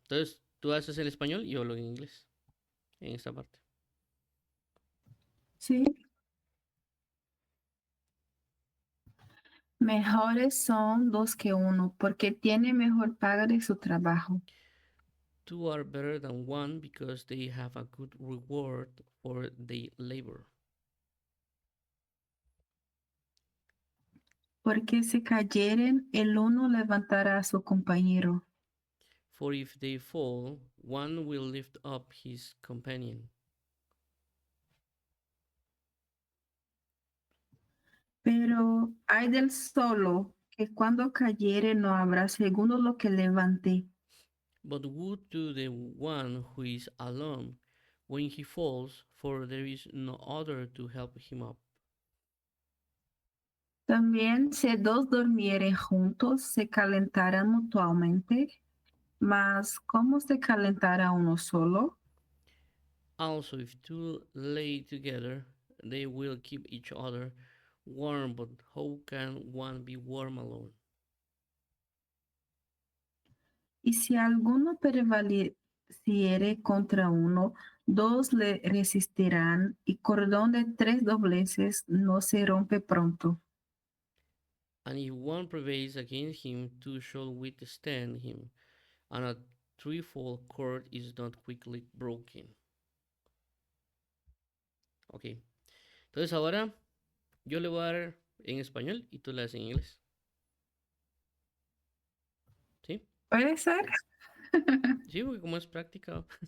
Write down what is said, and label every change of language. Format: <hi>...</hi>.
<es>Entonces, tú haces el español y yo hablo en inglés en esta parte. ¿Sí? Mejores son dos que uno, porque tiene mejor paga de su trabajo.</es> <en>Two are better than one because they have a good reward for their labor.</en> <es>Porque si cayeren, el uno levantará a su compañero.</es> <en>For if they fall, one will lift up his companion.</en> <es>Pero hay del solo, que cuando cayere no habrá segundo lo que levante.</es> <en>But woe to the one who is alone when he falls, for there is no other to help him up.</en> <es>También si dos durmieren juntos, se calentarán mutuamente, mas ¿cómo se calentará uno solo?</es> <en>Also, if two lay together, they will keep each other warm, but how can one be warm alone?</en> <es>Y si alguno prevaleciere contra uno, dos le resistirán, y cordón de tres dobleces no se rompe pronto.</es> <en>And if one prevails against him, two shall withstand him, and a threefold cord is not quickly broken.</en> <es>Ok, entonces ahora yo le voy a dar en español y tú le das en inglés. ¿Sí? ¿Puede ser? Sí, porque como es práctica,</es>